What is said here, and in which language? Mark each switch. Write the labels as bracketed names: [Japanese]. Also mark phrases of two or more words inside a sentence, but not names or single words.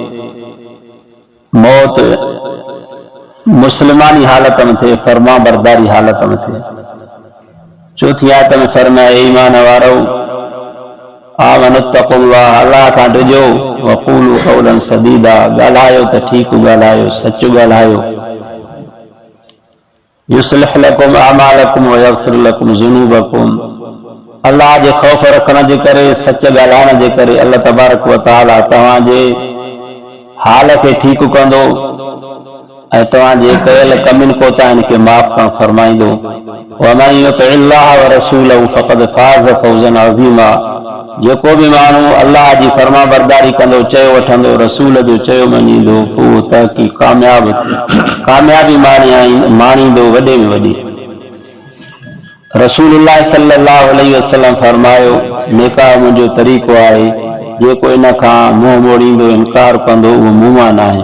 [Sindhi] मौत मुस्लमानी हालत में थे, फरमा बरदारी हालत में थे। चौथी आयत में फरमाए ईमान वारो [Arabic] آمنوا اتقوا الله [Sindhi] अल्लाह खां ॾिजो [Arabic] وقولوا قولا سديدا [Sindhi] ॻाल्हायो त ठीकु ॻाल्हायो, सचु ॻाल्हायो। [Arabic] يصلح لكم أعمالكم ويغفر لكم ذنوبكم [Sindhi] अल्लाह जे ख़ौफ़ रखण जे करे, सच ॻाल्हाइण जे करे अल्लाह [Arabic] تبارك وتعالى [Sindhi] तव्हांजे हाल खे ठीकु कंदो ऐं तव्हांजे कयल कमियुनि कोताहियुनि खे माफ़ करणु फरमाईंदो। [Arabic] ومن يطع الله ورسوله فقد فاز فوزا عظيما [Sindhi] जेको बि माण्हू अल्लाह जी फरमा बरदारी कंदो, चयो वठंदो, रसूल जो चयो मञींदो, उहो तहक़ीक़ कामयाबी माणींदो वॾे में वॾी। रसूलुल्लाह [Arabic] صلى الله عليه وسلم [Sindhi] फरमायो निकाह मुंहिंजो तरीक़ो आहे, जेको इन खां मुंहुं मोड़ींदो इनकार कंदो उहो मूं मां न आहे।